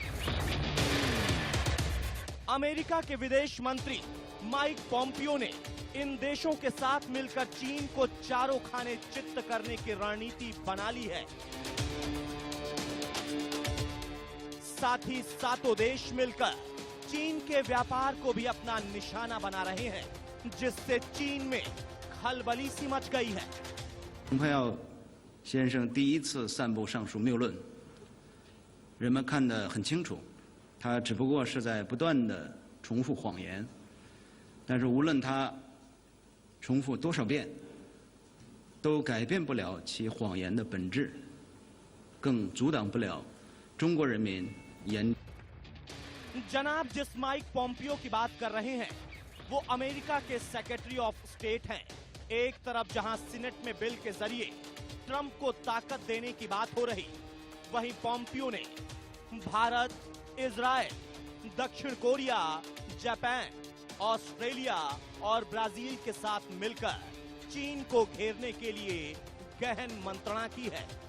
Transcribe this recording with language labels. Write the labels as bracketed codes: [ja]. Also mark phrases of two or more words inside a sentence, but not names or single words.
[hi] अमेरिका के विदेश मंत्री माइक पॉम्पियो ने इन देशों के साथ मिलकर चीन को चारों खाने चित्त करने की रणनीति बना ली है। साथ ही सातों देश मिलकर चीन के व्यापार को भी अपना निशाना बना रहे हैं, जिससे चीन में खलबली सी मच गई है। [zh] 蓬佩奥先生第一次散布上述谬论，人们看得很清楚，他只不过是在不断地重复谎言。但是无论他重复多少遍，都改变不了其谎言的本质，更阻挡不了中国人民言。 [hi] जनाब जिस माइक पॉम्पियो की बात कर रहे हैं, वो अमेरिका के [en] Secretary of State [hi] हैं। एक तरफ जहां सीनेट में बिल के जरिए ट्रंप को ताकत देने की बात हो रही, वहीं पॉम्पियो ने भारत, इजराइल, दक्षिण कोरिया, जापान, ऑस्ट्रेलिया और ब्राजील के साथ मिलकर चीन को घेरने के लिए गहन मंत्रणा की है।